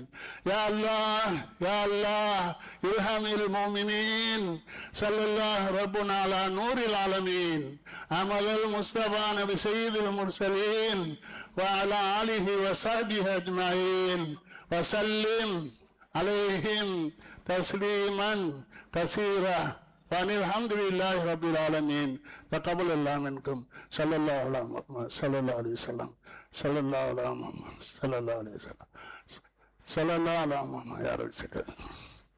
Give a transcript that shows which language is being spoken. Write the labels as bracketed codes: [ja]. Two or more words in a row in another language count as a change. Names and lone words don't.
[ar] يا الله يا الله ارحم المؤمنين صلى الله ربنا على نور العالمين أحمد المصطفى نبي سيد المرسلين وعلى آله وصحبه أجمعين وسلم عليهم تسليما كثيرا الحمد لله رب العالمين تقبل الله منكم صلى الله على محمد صلى الله عليه وسلم صلى الله على محمد صلى الله عليه وسلم صلى الله على محمد يا رب.